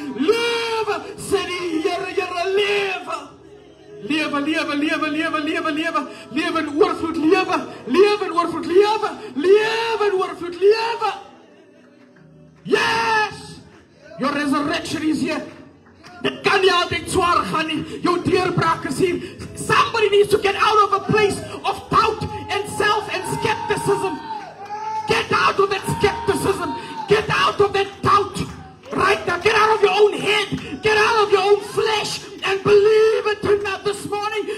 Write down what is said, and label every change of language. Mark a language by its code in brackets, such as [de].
[af] Live, sê die Here, live. Lewe, lewe, lewe, lewe, lewe, lewe. Lewe in oorvloed, lewe. Lewe in oorvloed, lewe. Lewe in oorvloed, lewe. Yes! [en] Your resurrection is here. [af] Dit kan nie altyd swaar gaan nie. Jou deurbraak is hier. [en] Somebody needs to get out of a place of doubt and self and skepticism. Get out of that skepticism. Get out of that doubt. Right now, get out of your own head. Get out of your own flesh and believe it tonight this morning.